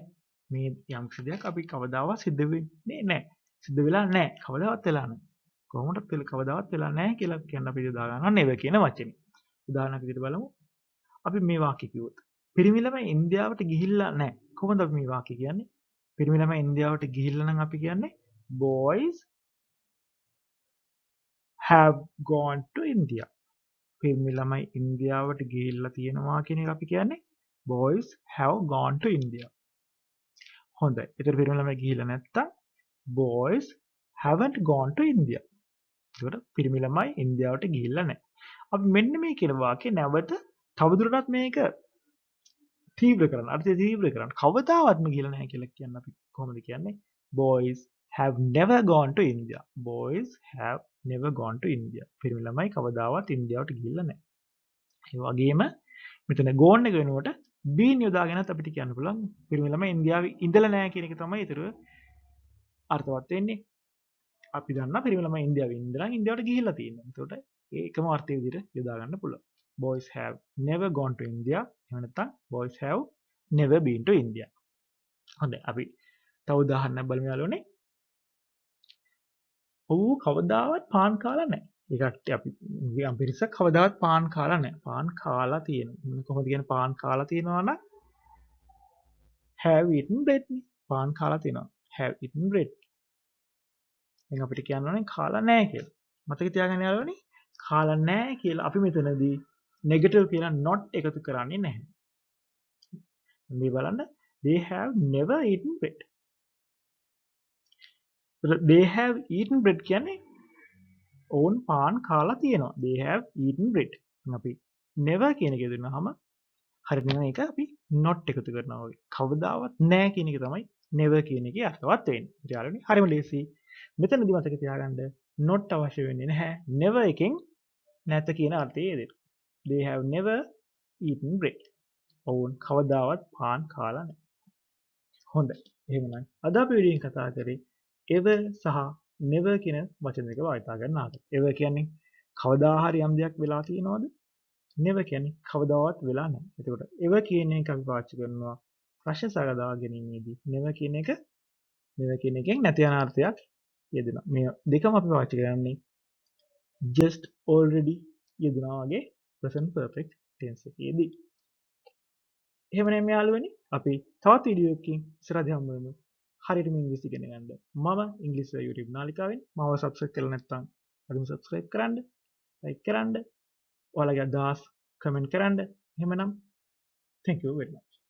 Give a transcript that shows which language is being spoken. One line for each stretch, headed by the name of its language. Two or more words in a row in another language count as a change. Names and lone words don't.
Sinhala: මේ යම් දෙයක් අපි කවදාවත් සිද්ධ වෙන්නේ නැහැ. සිද්ධ වෙලා නැහැ. කවදාවත් වෙලා නැහැ. කොහොමද කවදාවත් වෙලා නැහැ කියලා කියන්න අපි යොදා ගන්නවා never කියන වචනේ. උදාහරණයක් විදිහට බලමු. අපි මේ වාක්‍ය කිව්වොත් පිරිමි ළමයි ඉන්දියාවට ගිහිල්ලා නැහැ. කොහොමද අපි මේ වාක්‍ය කියන්නේ? පිරිමි ළමයි ඉන්දියාවට ගිහිල්ලා නම් අපි කියන්නේ
English: boys have gone to India.
Sinhala: පිරිමි ළමයි ඉන්දියාවට ගිහිල්ලා තියෙනවා කියන එක අපි කියන්නේ
English: boys have gone to India.
Sinhala: හොඳයි. ඒතර පිරිමි ළමයි ගිහිල්ලා නැත්තම්
English: boys haven't gone to India.
Sinhala: ඒකට පිරිමි ළමයි ඉන්දියාවට ගිහිල්ලා නැහැ. අපි මෙන්න මේ කියන වාක්‍ය නැවත තවදුරටත් මේක තීව්‍ර කරන්න. අර්ථය තීව්‍ර කරන්න. කවදාවත්ම ගිහිල්ලා නැහැ කියලා කියන්න අපි කොහොමද කියන්නේ?
English: Boys have never gone to India. Boys have never gone to India.
Sinhala: පිරිමි ළමයි කවදාවත් ඉන්දියාවට ගිහිල්ලා නැහැ. ඒ වගේම මෙතන gone එක වෙනුවට been යොදාගෙනත් අපිට කියන්න පුළුවන් පිරිමි ළමයි ඉන්දියාවේ ඉඳලා නැහැ කියන එක තමයි ඊටර අර්ථවත් වෙන්නේ. අපි දන්නා පිරිමි ළමයි ඉන්දියාවේ ඉඳලා ඉන්දියාවට ගිහිල්ලා තියෙනවා. ඒකට ඒකම අර්ථය විදිහට යොදා ගන්න පුළුවන්.
English: Boys have never gone to India.
Sinhala: එහෙම නැත්නම්
English: boys have never been to India.
Sinhala: හොඳයි අපි තව උදාහරණයක් බලමු යාළුවනේ. ඔව් කවදාවත් පාන් කාලා නැහැ. ඒකට අපි යම් පිරිසක් කවදාවත් පාන් කාලා නැහැ. පාන් කාලා තියෙනවා. කොහොමද කියන්නේ පාන් කාලා තියෙනවා නම්
English: have eaten bread
Sinhala: නේ. පාන් කාලා තියෙනවා.
English: have eaten bread.
Sinhala: දැන් අපිට කියන්න ඕනේ කාලා නැහැ කියලා. මතක තියාගන්න යාළුවනේ. කාලා නැහැ කියලා අපි මෙතනදී negative කියලා not එකතු කරන්නේ නැහැ. මේ බලන්න
English: they have never eaten bread. they have eaten bread
Sinhala: කියන්නේ ඔවුන් පාන් කාලා තියෙනවා.
English: they have eaten bread.
Sinhala: අපි never කියන එක දෙන්නාම හරියට නෙමෙයි ඒක අපි not එකතු කරනවා වගේ. කවදාවත් නැහැ කියන එක තමයි never කියන එකේ අර්ථවත් වෙන්නේ. ඊට හරියම ලේසි. මෙතනදී මතක තියාගන්න not අවශ්‍ය වෙන්නේ නැහැ. never එකෙන් නැත කියන අර්ථය දෙන්න.
English: they have never eaten bread.
Sinhala: ඔවුන් කවදාවත් පාන් කාලා නැහැ. හොඳයි. එහෙමනම් අද අපි වීඩියෝෙන් කතා කරේ ever සහ never කියන වචන දෙක භාවිතා කරන ආකාරය. ever කියන්නේ කවදා හරි යම් දෙයක් වෙලා තියෙනවද? never කියන්නේ කවදාවත් වෙලා නැහැ. එතකොට ever කියන එක අපි පාවිච්චි කරනවා ප්‍රශ්න සාකච්ඡා ගැනීමේදී never කියන එකෙන් නැති යන අර්ථයක් යෙදෙනවා. මේ දෙකම අපි පාවිච්චි කරන්නේ
English: just already
Sinhala: යෙදුනා වගේ
English: present perfect tense
Sinhala: එකේදී. එහෙමනම් යාළුවනි අපි තවත් වීඩියෝ එකකින් ඉස්සරහදී හමු වෙමු. හරියටම ඉංග්‍රීසි ඉගෙන ගන්න. මම ඉංග්‍රීසි YouTube නාලිකාවෙන් මාව subscribe කරලා නැත්නම් අදම subscribe කරන්න, like කරන්න, ඔයාලගේ අදහස් comment කරන්න.
English: එහෙමනම් thank you very much.